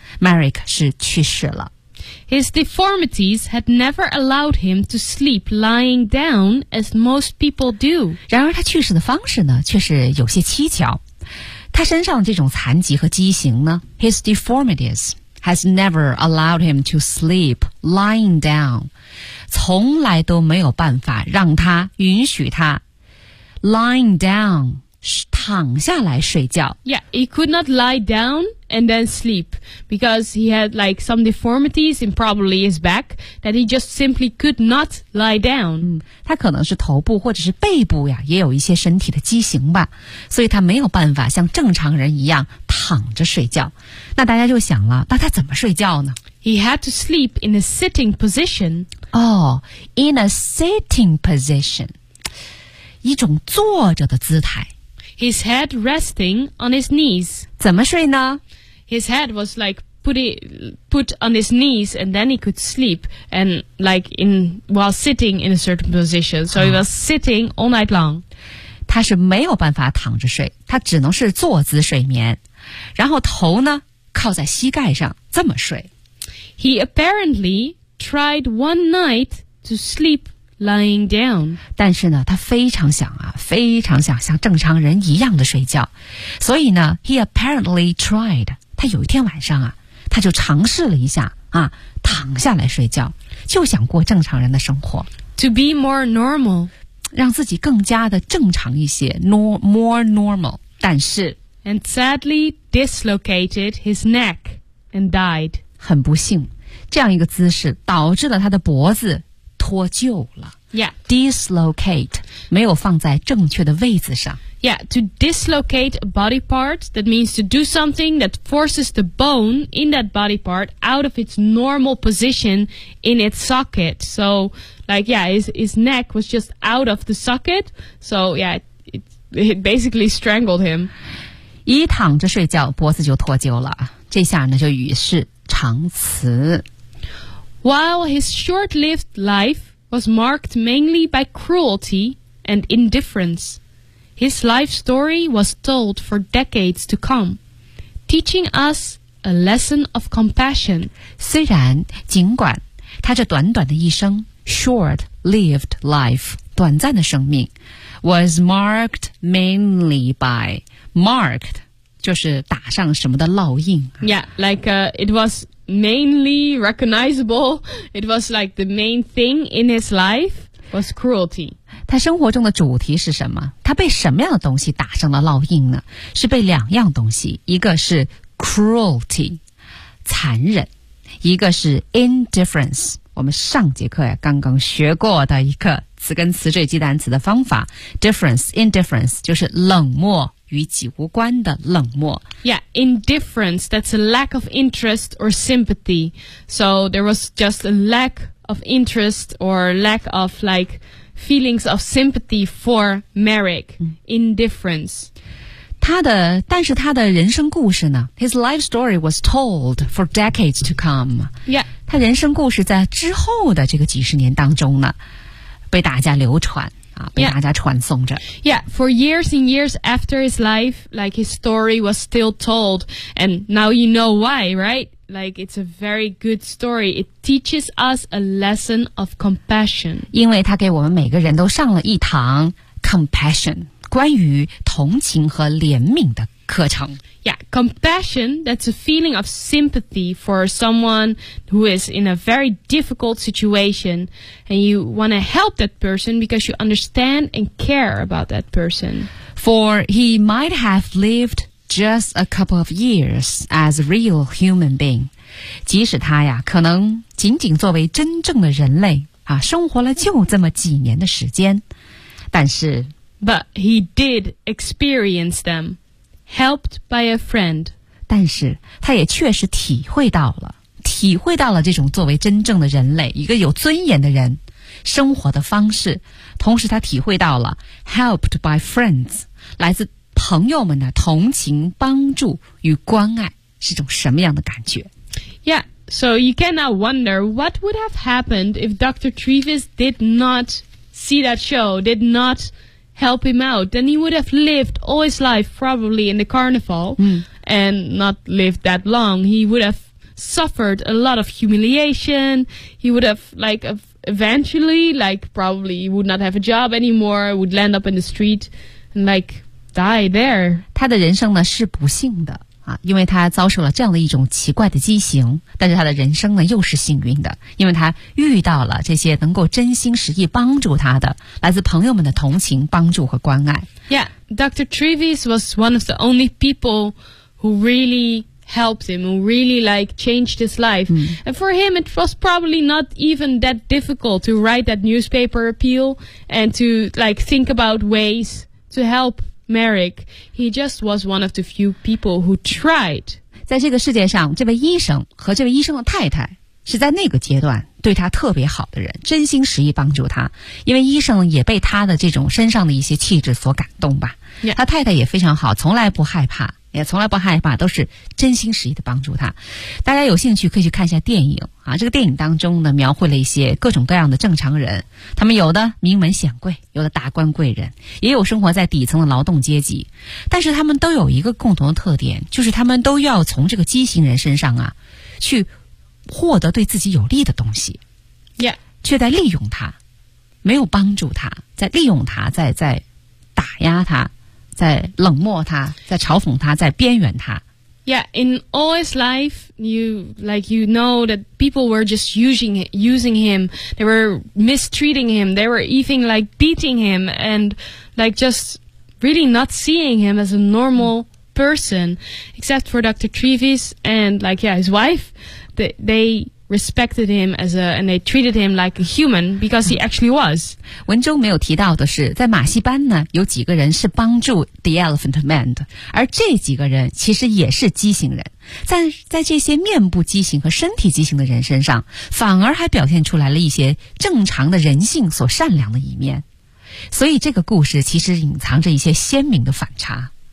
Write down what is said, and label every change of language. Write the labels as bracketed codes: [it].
[zh] Merrick 是去世了。 [en] His deformities had never allowed him to sleep lying down as most people do. [zh] 然而他去世的方式呢却是有些蹊跷。他身上这种残疾和畸形呢 [en] ,His deformities has never allowed him to sleep lying down. [zh] 从来都没有办法让他允许他 [en] lying down [zh] 躺下来睡觉。 [en] Yeah, he could not lie down and then sleep because he had like some deformities in probably his back that he just simply could not lie down. [zh] 他可能是头部或者是背部呀，也有一些身体的畸形吧，所以他没有办法像正常人一样躺着睡觉。那大家就想了，那他怎么睡觉呢？ [en] He had to sleep in a sitting position. Oh, in a sitting position. [zh] 一种坐着的姿态。 [en] His head resting on his knees. [zh] 怎么睡呢？ [en] His head was like put on his knees and then he could sleep and like in while sitting in a certain position. So he was sitting all night long. [zh] 他是没有办法躺着睡，他只能是坐姿睡眠。然后头呢，靠在膝盖上，这么睡。 [en] He apparently tried one night to sleep lying down. [zh] 但是呢，他非常想啊，非常想像正常人一样的睡觉。所以呢 [en] ，he apparently tried. [zh] 他有一天晚上啊，他就尝试了一下啊，躺下来睡觉，就想过正常人的生活。 [en] To be more normal. [zh] 让自己更加的正常一些 ， [en] more normal. [zh] 但是 [en] ，and sadly dislocated his neck and died. [zh] 很不幸，这样一个姿势导致了他的脖子脱臼了。 [en] Yeah. [zh] Dislocate, 没有放在正确的位置上。 [en] Yeah, to dislocate a body part, that means to do something that forces the bone in that body part out of its normal position in its socket. So, like, yeah, his neck was just out of the socket. So, yeah, it basically strangled him. [zh] 一躺着睡觉，脖子就脱臼了。这下呢，就与世长辞。 [en] While his short-lived life was marked mainly by cruelty and indifference, His life story was told for decades to come, teaching us a lesson of compassion. [zh] 虽然，尽管，他这短短的一生 [en] short lived life, [zh] 短暂的生命 [en] was marked mainly by marked, [zh] 就是打上什么的烙印。 [en] Yeah, like, it was mainly recognizable. It was like the main thing in his life. Was cruelty. [zh] 他生活中的主题是什么？他被什么样的东西打上了烙印呢？是被两样东西，一个是 cruelty, 残忍，一个是 indifference, 我们上节课刚刚学过的一个词根词缀记单词的方法 difference, indifference, 就是冷漠，与己无关的冷漠。 [en] Yeah, indifference, that's a lack of interest or sympathy. So there was just a lack of interest or lack of like feelings of sympathy for Merrick, indifference. [zh] 但是他的人生故事呢 [en] ?His life story was told for decades to come. Yeah. [zh] 他人生故事在之后的这个几十年当中呢被大家流传啊被大家传颂着。 [en] Yeah, for years and years after his life, like his story was still told, and now you know why, right? Like, it's a very good story. It teaches us a lesson of compassion. [zh] 因为它给我们每个人都上了一堂 compassion, 关于同情和怜悯的课程。 [en] Yeah, compassion, that's a feeling of sympathy for someone who is in a very difficult situation. And you want to help that person because you understand and care about that person. For he might have lived... Just a couple of years as a real human being. [zh] 即使他呀可能仅仅作为真正的人类啊生活了就这么几年的时间。但是 [en] But he did experience them, helped by a friend. [zh] 但是他也确实体会到了这种作为真正的人类一个有尊严的人生活的方式。同时他体会到了 [en] helped by friends, [zh] 来自朋友们的同情、帮助与关爱是种什么样的感觉 [en] ？Yeah, so you cannot wonder what would have happened if Dr. Trevis did not see that show, did not help him out. Then he would have lived all his life probably in the carnival, and not lived that long. He would have suffered a lot of humiliation. He would have like eventually, like probably would not have a job anymore. Would land up in the street, and like. Die there. [zh] 他的人生呢是不幸的啊，因为他遭受了这样的一种奇怪的畸形。但是他的人生呢又是幸运的，因为他遇到了这些能够真心实意帮助他的来自朋友们的同情、帮助和关爱。 [en] Yeah, Dr. Trevis was one of the only people who really helped him, who really like changed his life. And for him, it was probably not even that difficult to write that newspaper appeal and to like think about ways to help. Merrick, he just was one of the few people who tried. [zh] 在这个世界上，这位医生和这位医生的太太是在那个阶段对他特别好的人，真心实意帮助他。因为医生也被他的这种身上的一些气质所感动吧。 [en] Yeah. [zh] 他太太也非常好，从来不害怕，也从来不害怕，都是真心实意的帮助他。大家有兴趣可以去看一下电影啊，这个电影当中呢，描绘了一些各种各样的正常人，他们有的名门显贵，有的达官贵人，也有生活在底层的劳动阶级，但是他们都有一个共同的特点，就是他们都要从这个畸形人身上啊，去获得对自己有利的东西，却在利用他，没有帮助他，在利用他，在打压他。在冷漠他，在嘲讽他，在边缘他。 [en] Yeah, in all his life, you know that people were just using him. They were mistreating him. They were even like beating him and like just really not seeing him as a normal person, except for Dr. Trevis and like yeah, his wife. They respected him as a and they treated him like a human because he actually was. [zh] 文中没有提到的是在马戏班呢有几个人是帮助 The Elephant Man 的而这几个人其实也是畸形人在这些面部畸形和身体畸形的人身上反而还表现出来了一些正常的人性所善良的一面所以这个故事其实隐藏着一些鲜明的反差